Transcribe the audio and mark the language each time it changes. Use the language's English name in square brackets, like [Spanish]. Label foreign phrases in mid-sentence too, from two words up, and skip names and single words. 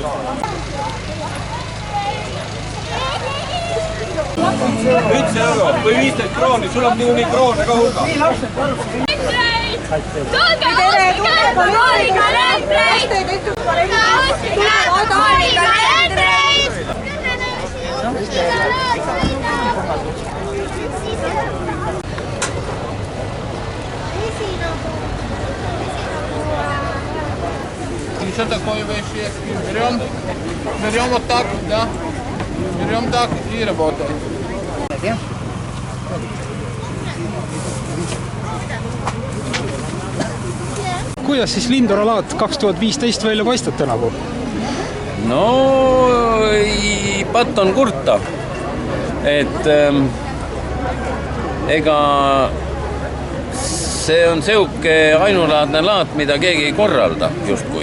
[Estonian] 1 euro või 15 krooni, sul on nii kroone ka hulga. Tulge ostke koolikalendreid! Ostke koolikalendreid! [Russian] Что такое вещи? Берем вот так, да? Берем так и работаем. [Estonian] Kuidas siis Lindora laad 2015 välja paistab tänavu? No, patt on kurta. Et ega see on seuke ainulaadne laat, mida keegi ei korralda justkui.